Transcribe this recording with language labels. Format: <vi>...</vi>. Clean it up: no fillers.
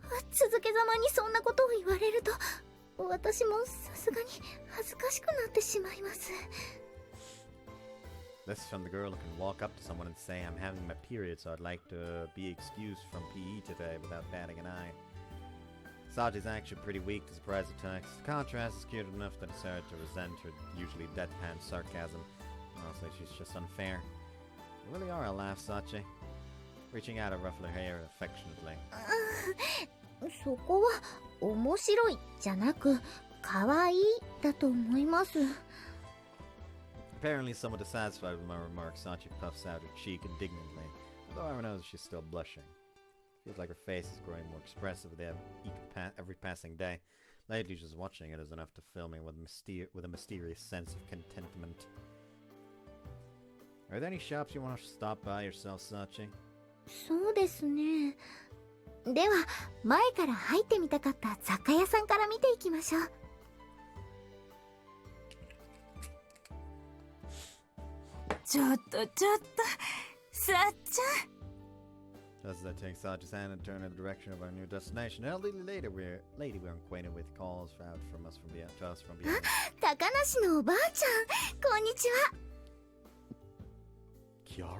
<ja>続けざまにそんなことを言われると、私もさすがに恥ずかしくなってしまいます。</ja> <en>This is from the girl who can walk up to someone and say, I'm having my period, so I'd like to be excused from PE today without batting an eye. Sachi's actually pretty weak to surprise attacks. The contrast is cute enough that it's hard to resent her usually deadpan sarcasm. Honestly, she's just unfair. You really are a laugh, Sachi. Reaching out to ruffle her hair affectionately.</en> <ja>そこは面白いじゃなく可愛いだと思います。</ja> <en>Apparently somewhat dissatisfied with my remarks, Sachi puffs out her cheek indignantly, although I knows she's still blushing. Feels like her face is growing more expressive with every passing day. Lately, just watching it is enough to fill me with a mysterious sense of contentment. Are there any shops you want to stop by yourself, Sachi?</en> <ja>そうですね。では、前から入ってみたかった雑貨屋さんから見ていきましょう。ちょっと、さっちゃん。</ja> <en>Just as I take Sachi's hand and turn in the direction of our new destination, a little later we're acquainted with calls out from us from beyond. To us from beyond.</en> <ja>高梨のおばあちゃん、こんにちは。</ja>